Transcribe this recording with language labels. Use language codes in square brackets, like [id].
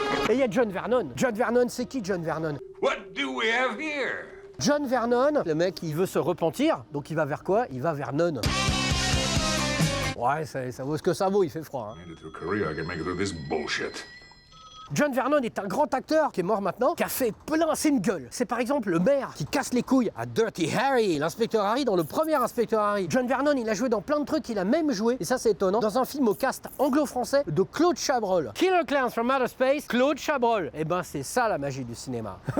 [fr] Et il y a John Vernon. John Vernon, c'est qui John Vernon? [en] What do we have here? [fr] John Vernon, le mec, il veut se repentir, donc il va vers quoi? Il va vers None. Ouais, ça vaut ce que ça vaut, il fait froid. Hein. [en] Made it through Korea, I can make it through this bullshit. [fr] John Vernon est un grand acteur qui est mort maintenant, qui a fait plein, c'est une gueule. C'est par exemple le maire qui casse les couilles à Dirty Harry, l'inspecteur Harry dans le premier inspecteur Harry. John Vernon, il a joué dans plein de trucs, il a même joué, et ça c'est étonnant, dans un film au cast anglo-français de Claude Chabrol. Killer Clowns from Outer Space, Claude Chabrol. Eh ben c'est ça la magie du cinéma.